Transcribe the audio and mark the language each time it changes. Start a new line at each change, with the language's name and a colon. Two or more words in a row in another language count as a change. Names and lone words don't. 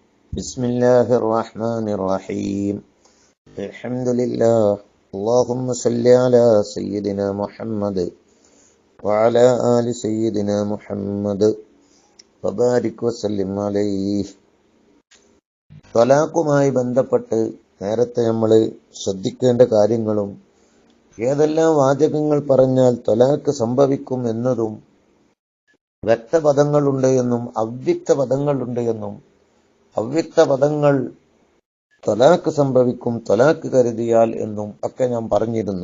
Arabic: بسم الله الرحمن الرحيم الحمد لله اللهم صل على سيدنا محمد وعلى آل سيدنا محمد وبارك وسلم عليه.
Malayalam: ത്വലാഖുമായി ബന്ധപ്പെട്ട് നേരത്തെ നമ്മൾ ശ്രദ്ധിക്കേണ്ട കാര്യങ്ങളും ഏതെല്ലാം വാചകങ്ങൾ പറഞ്ഞാൽ ത്വലാഖ് സംഭവിക്കും എന്നതും വ്യക്തപദങ്ങളുണ്ട് എന്നും അവ്യക്ത പദങ്ങളുണ്ട് എന്നും അവ്യക്ത പദങ്ങൾ ത്വലാഖ് സംഭവിക്കും ത്വലാഖ് കരുതിയാൽ എന്നും ഒക്കെ ഞാൻ പറഞ്ഞിരുന്നു.